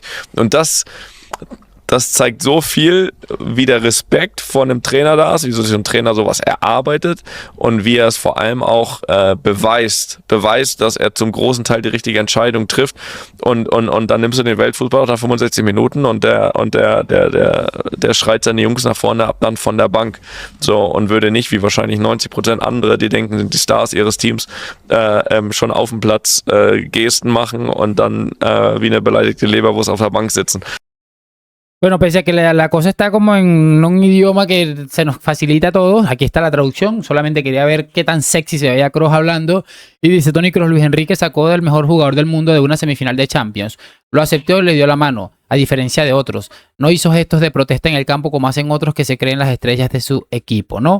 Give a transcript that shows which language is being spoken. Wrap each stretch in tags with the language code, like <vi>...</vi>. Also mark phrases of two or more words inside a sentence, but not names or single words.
<de>Und das zeigt so viel, wie der Respekt vor einem Trainer da ist, wie so ein Trainer sowas erarbeitet und wie er es vor allem auch beweist, dass er zum großen Teil die richtige Entscheidung trifft und dann nimmst du den Weltfußball nach 65 Minuten und der schreit seine Jungs nach vorne ab dann von der Bank. So, und würde nicht, wie wahrscheinlich 90% andere, die denken, sind die Stars ihres Teams, schon auf dem Platz Gesten machen und dann wie eine beleidigte Leberwurst auf der Bank sitzen.</de> <es>Bueno, pese a que la cosa está como en un idioma que se nos facilita a todos, aquí está la traducción, solamente quería ver qué tan sexy se veía Kroos hablando, y dice Toni Kroos: Luis Enrique sacó del mejor jugador del mundo de una semifinal de Champions, lo aceptó y le dio la mano, a diferencia de otros, no hizo gestos de protesta en el campo como hacen otros que se creen las estrellas de su equipo, ¿no?</es>